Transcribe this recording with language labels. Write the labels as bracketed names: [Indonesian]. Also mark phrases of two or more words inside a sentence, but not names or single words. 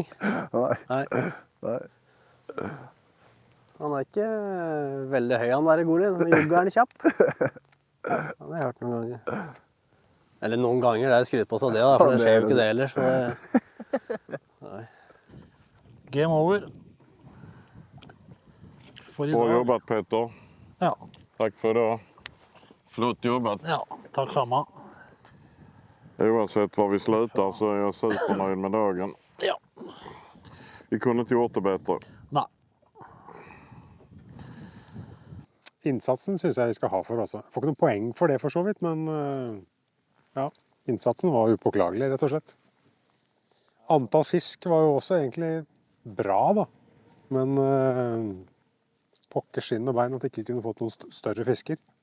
[Norwegian] Nei. Han er ikke veldig høy, han der Golin. Han jogger han kjapp. Ja, det har jeg hørt noen ganger. Eller noen ganger, det er skryt på seg det, da, for det skjer jo ikke det ellers. Så det... Nei. [English] Game over. [Swedish] Bra jobbat Petter. Ja. Tack för det. Flott jobbat. Ja, tack samma. Oavsett var vi slutar så är jag supernöjd med dagen. Ja. Vi kunde inte gjort det bättre. Nej. [Norwegian] Innsatsen synes jeg vi skal ha for også. Får ikke noen poeng for det for så vidt, men ja, innsatsen var upåklagelig, rett og slett. Antall fisk var jo også egentlig bra da, men pokker skinn og bein at ikke kunne fått noen større fisker.